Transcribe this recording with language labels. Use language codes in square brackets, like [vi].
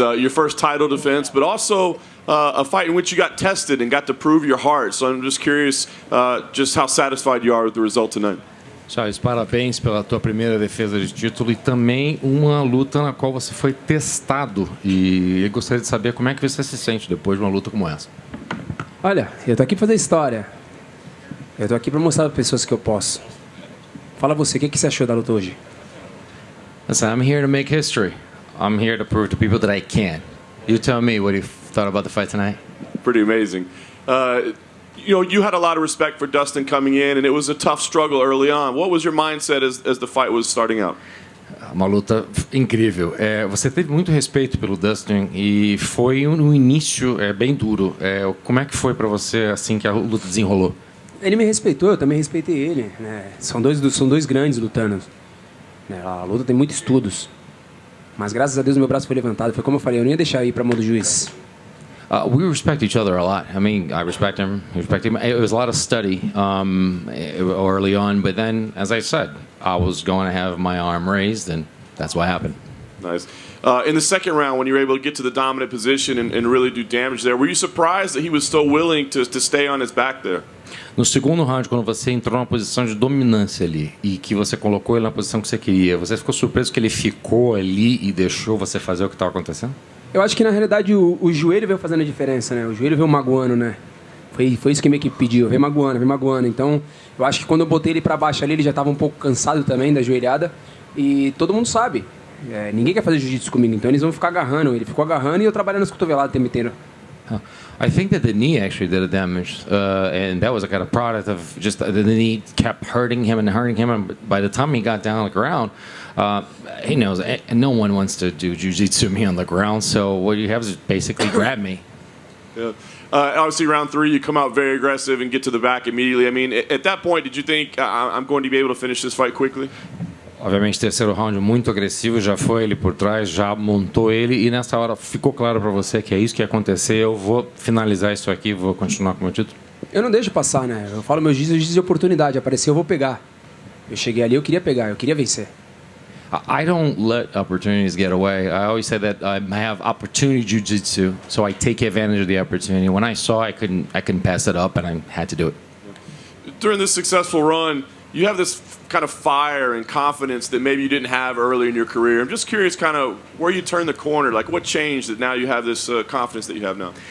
[en] Your first title defense, but also a fight in which you got tested and got to prove your heart. So I'm just curious just how satisfied you are with the result tonight. [pt] Charles, parabéns pela tua primeira defesa de título e também uma luta na qual você foi testado. E eu gostaria de saber como é que você se sente depois de uma luta como essa. Olha, eu tô aqui pra fazer história. Eu tô aqui pra mostrar para pessoas que eu posso. Fala você, o que você achou da luta hoje? [en] Listen, I'm here to make history. I'm here to prove to people that I can. You tell me what you thought about the fight tonight. Pretty amazing. You had a lot of respect for Dustin coming in, and it was a tough struggle early on. What was your mindset as the fight was starting out? [pt] Uma luta incrível. Você teve muito respeito pelo Dustin e foi no início bem duro. Como é que foi para você assim que a luta desenrolou? Ele me respeitou, eu também respeitei ele. Né? São dois grandes lutando. Né? A luta tem muitos estudos. Mas graças a Deus meu braço foi levantado. Foi como eu falei, eu não ia deixar ir para a mão do juiz. [en] We respect each other a lot. I mean, I respect him. He respect him. It was a lot of study early on, but then, as I said, I was going to have my arm raised, and that's what happened. Nice. In the second round, when you were able to get to the dominant position and really do damage there, were you surprised that he was so willing to stay on his back there? [pt] No segundo round, quando você entrou numa posição de dominância ali e que você colocou ele na posição que você queria, você ficou surpreso que ele ficou ali e deixou você fazer o que estava acontecendo? Eu acho que na realidade o joelho veio fazendo a diferença, né? O joelho veio magoando, né? Foi isso que minha equipe pediu, veio magoando. Então, eu acho que quando eu botei ele para baixo ali, ele já estava um pouco cansado também da joelhada. E todo mundo sabe, ninguém quer fazer jiu-jitsu comigo, então eles vão ficar agarrando. Ele ficou agarrando e eu trabalhando nas cotoveladas o tempo inteiro. [en] I think that the knee actually did a damage, and that was a kind of product of just the knee kept hurting him. And by the time he got down on the ground, he knows no one wants to do jiu-jitsu me on the ground. So what you have is basically grab me. Yeah. Obviously, round 3, you come out very aggressive and get to the back immediately. I mean, at that point, did you think I'm going to be able to finish this fight quickly? [pt] Obviamente, terceiro round muito agressivo, já foi ele por trás, já montou ele e nessa hora ficou claro para você que é isso que ia acontecer, eu vou finalizar isso aqui, vou continuar com o meu título? Eu não deixo passar, né? Eu falo meus dias de oportunidade, apareceu, eu vou pegar. Eu cheguei ali, eu queria pegar, eu queria vencer. [en] I don't let opportunities get away. I always say that I have opportunity jiu-jitsu, so I take advantage of the opportunity. When I saw I couldn't pass it up and I had to do it. During this successful run, you have this kind of fire and confidence that maybe you didn't have early in your career. I'm just curious kind of where you turned the corner, like what changed that now you have this confidence that you have now?